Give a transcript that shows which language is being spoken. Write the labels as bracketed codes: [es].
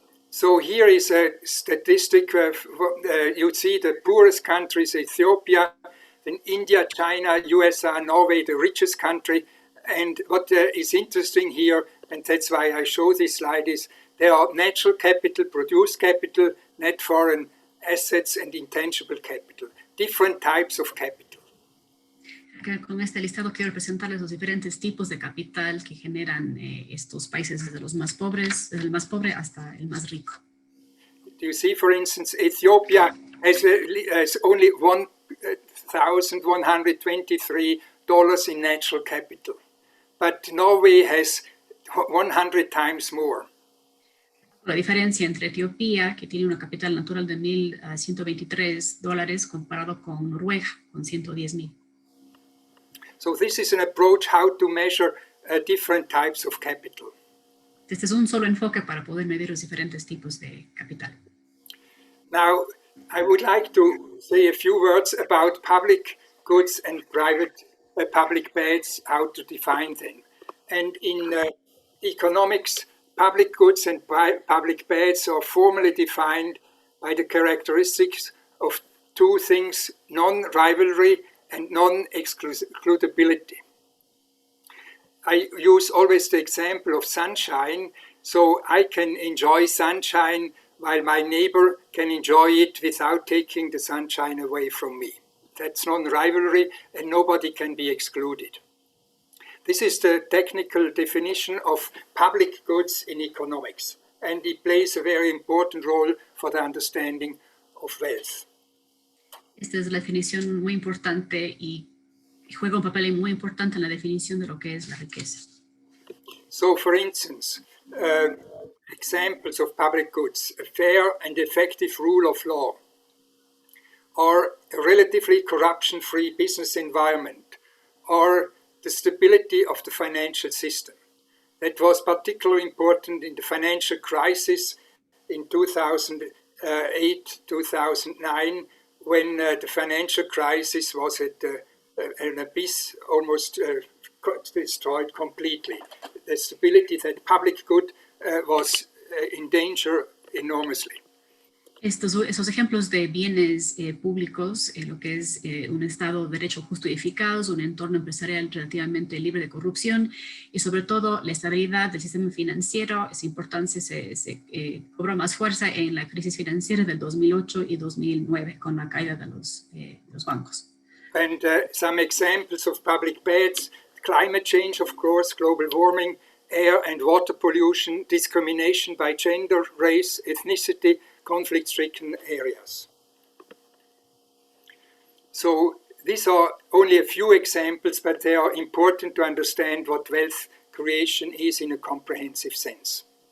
[en] So here is a statistic of, you see the poorest countries, Ethiopia, then India, China, USA, Norway, the richest country. And what is interesting here, and that's why I show this slide, is there are natural capital, produced capital, net foreign assets, and intangible capital, different types of capital. [es] Con este listado quiero presentarles los diferentes tipos de capital que generan estos países, desde los más pobres, desde el más pobre hasta el más rico. [en] You see, for instance, Ethiopia has only $1,123 in natural capital, but Norway has 100 times more. [es] La diferencia entre Etiopía, que tiene una capital natural de $1,123, comparado con Noruega, con 110,000. [en] So this is an approach how to measure different types of capital. [es] Este es un solo enfoque para poder medir los diferentes tipos de capital. [en] Now, I would like to say a few words about public goods and private public bads, how to define them. And in economics, public goods and public bads are formally defined by the characteristics of two things: non-rivalry and non-excludability. I use always the example of sunshine. So I can enjoy sunshine while my neighbor can enjoy it without taking the sunshine away from me. That's non-rivalry and nobody can be excluded. This is the technical definition of public goods in economics, and it plays a very important role for the understanding of wealth. [es] Esta es la definición muy importante y juega un papel muy importante en la definición de lo que es la riqueza. [en] So, for instance, examples of public goods: a fair and effective rule of law, or a relatively corruption-free business environment, or the stability of the financial system. That was particularly important in the financial crisis in 2008-2009, when the financial crisis was at an abyss, almost destroyed completely. The stability, that public good was in danger enormously. [es] Esos ejemplos de bienes públicos, lo que es un Estado de derecho justo y eficaz, un entorno empresarial relativamente libre de corrupción y sobre todo la estabilidad del sistema financiero, esa importancia se cobró más fuerza en la crisis financiera del 2008 y 2009 con la caída de los bancos. [en] And some examples of public beds: climate change, of course, global warming, air and water pollution, discrimination by gender, race, ethnicity, conflict-stricken areas. So these are only a few examples, but they are important to understand what wealth creation is in a comprehensive sense.